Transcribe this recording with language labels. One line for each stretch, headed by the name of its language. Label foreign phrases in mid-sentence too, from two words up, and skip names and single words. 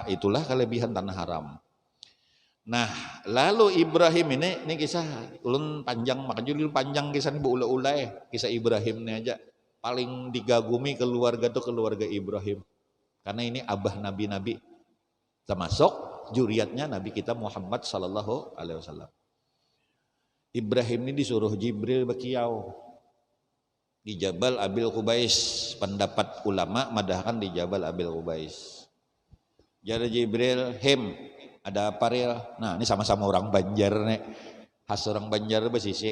Banjar: Itulah kelebihan tanah haram. Nah, lalu Ibrahim ini kisah ulun panjang, makanya ulun panjang kisah ini beula-ula kisah Ibrahim ini aja. Paling digagumi keluarga tuh keluarga Ibrahim. Karena ini abah nabi-nabi. Termasuk juriatnya Nabi kita Muhammad
Arabic: صلى الله عليه وسلم.
Banjar: Ibrahim ini disuruh Jibril bekiau di Jabal Abil Qubais. Pendapat ulama madahkan di Jabal Abil Qubais. Jadi Jibril, ada apa real? Nah ini sama-sama orang Banjar nih. Khas orang Banjar besisi.